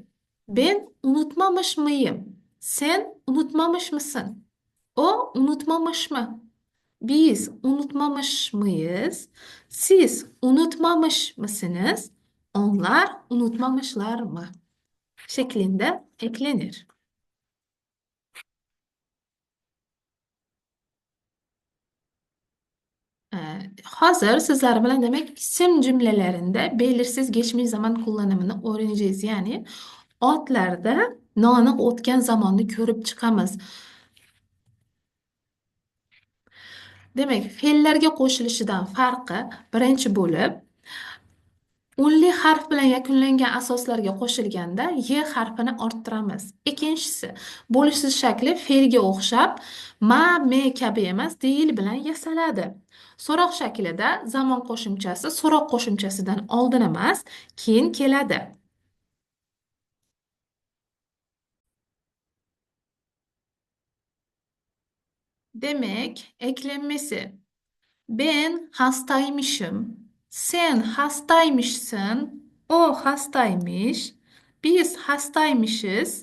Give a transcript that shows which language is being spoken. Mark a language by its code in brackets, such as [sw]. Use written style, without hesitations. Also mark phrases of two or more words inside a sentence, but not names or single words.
[tr] Ben unutmamış mıyım? Sen unutmamış mısın? O unutmamış mı? Biz unutmamış mıyız? Siz unutmamış mısınız? Onlar unutmamışlar mı? Şeklinde eklenir. [uz] Hozir sizlar bilan [tr] demek isim cümlelerinde belirsiz geçmiş zaman kullanımını öğreneceğiz. [uz] Yani otlarda noaniq o'tgan zamonni ko'rib chiqamiz. Demak, fe'llarga qo'shilishidan farqi birinchi bo'lib, unli harf bilan yakunlangan asoslarga qo'shilganda y harfini orttiramiz. Ikkinchisi, bo'lishsiz shakli fe'lga o'xshab ma, me kabi emas, deyil bilan yasaladi. So'roq shaklida zamon qo'shimchasi so'roq qo'shimchasidan oldin emas, keyin keladi. [tr] Demek eklenmesi. Ben hastaymışım. Sen hastaymışsın. O hastaymış. Biz hastaymışız.